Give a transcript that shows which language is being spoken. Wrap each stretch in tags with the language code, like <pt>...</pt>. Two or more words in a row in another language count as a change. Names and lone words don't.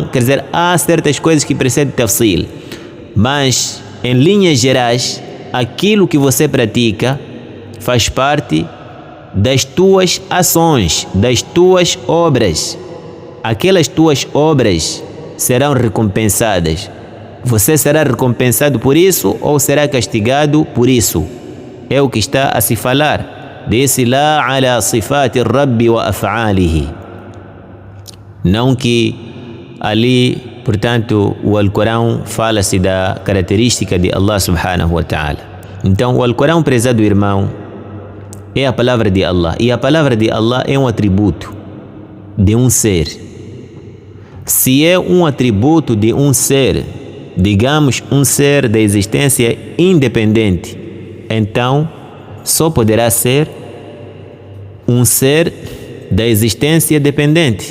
<pt>Quer dizer, há certas coisas que precedem tafsil. Mas, em linhas gerais, aquilo que você pratica faz parte das tuas ações, das tuas obras. Aquelas tuas obras serão recompensadas. Você será recompensado por isso ou será castigado por isso? É o que está a se falar. Desse lá</pt> <ar>على صفات ربي وأفعاله.</ar> <pt>Não que ali, portanto, o Alcorão fala-se da característica de</pt> <ar>الله سبحانه وتعالى.</ar> <pt>Então, o Alcorão, prezado irmão, é a palavra de Allah. E a palavra de Allah é um atributo de um ser. Se é um atributo de um ser, digamos um ser da existência independente, então só poderá ser um ser da existência dependente.</pt>